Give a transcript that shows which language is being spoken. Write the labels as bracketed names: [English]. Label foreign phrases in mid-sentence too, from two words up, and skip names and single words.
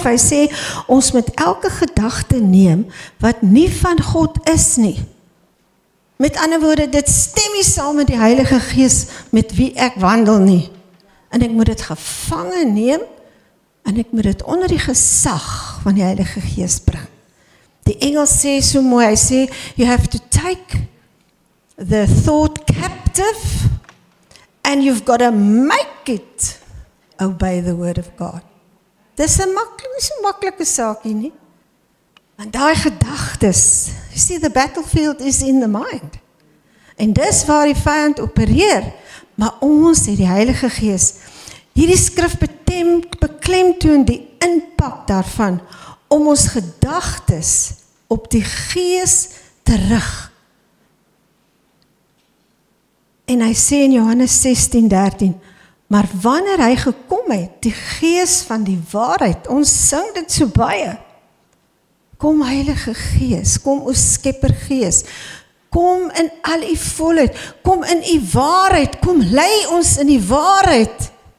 [Afrikaans] Hy sê ons moet elke gedagte neem wat nie van God is nie. Met ander woorde, dit stem nie saam met die Heilige Gees met wie ek wandel nie. En ek moet dit gevange neem en ek moet dit onder die gesag van die Heilige Gees bring. Die Engels sê so mooi, hy sê [English] you have to take the thought captive and you've got to make it obey the word of God. [Afrikaans] Dis 'n maklike saakie nie. Want daai gedagtes, [English] you see, the battlefield is in the mind. [Afrikaans] En dis waar die vyand opereer, maar ons het die Heilige Gees. Hierdie skrif beklemtoon die impak daarvan om ons gedagtes op die Gees te rig. En hy sê in Johannes 16:13, maar wanneer hy gekom het, die Gees van die waarheid, ons sing dit so baie, kom Heilige Gees, kom o Skepper Gees, kom in al u volheid, kom in u waarheid, kom lei ons in die waarheid.